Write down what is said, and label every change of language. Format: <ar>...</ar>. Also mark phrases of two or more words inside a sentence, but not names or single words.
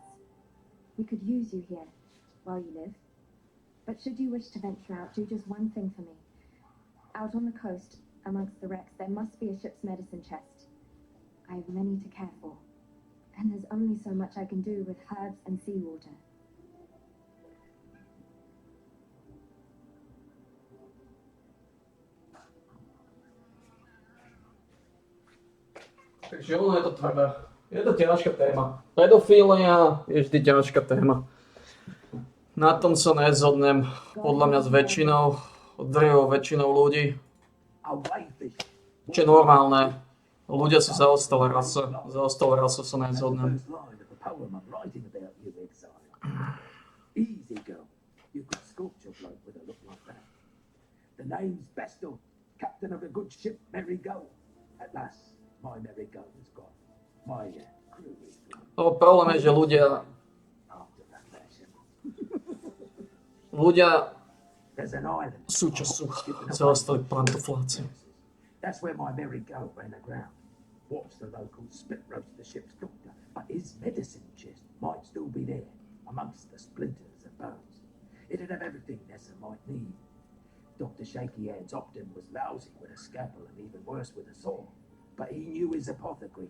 <en>We could use you here, while you live. But should you wish to venture out, do just one thing for me. Out on the coast, amongst the wrecks, there must be a ship's medicine chest. I have many to care for, and there's only so much I can do with herbs and seawater.</en> <sk>Takže ono je to tvrdé. Je to ťažká téma. Pedofília je vždy ťažká téma. Na tom sa nezhodnem, podľa mňa s drvivou väčšinou ľudí. Čo je normálne. Ľudia sú zaostalá rasa. Zaostalá rasa sa nezhodnem.</sk> <en>Easy, girl. You could sculpt your bloke with a look like that. The name's Bestel, captain of a good ship, Merry Go. At last, my Merry Go is gone. My crew is gone.</en> <sk>No, problém je, že ľudia</sk> <en>After that fashion. There's an island.</en> <sk>sú, čo sú. Zaostali pantofláci.</sk> <en>That's where my Merry Go ran aground. Watched the locals split roast the ship's doctor, but his medicine chest might still be there, amongst the splinters and bones. It'd have everything Nessa might need. Dr. Shaky Hands Optin was lousy with a scalpel and even worse with a saw, but he knew his apothecary.</en>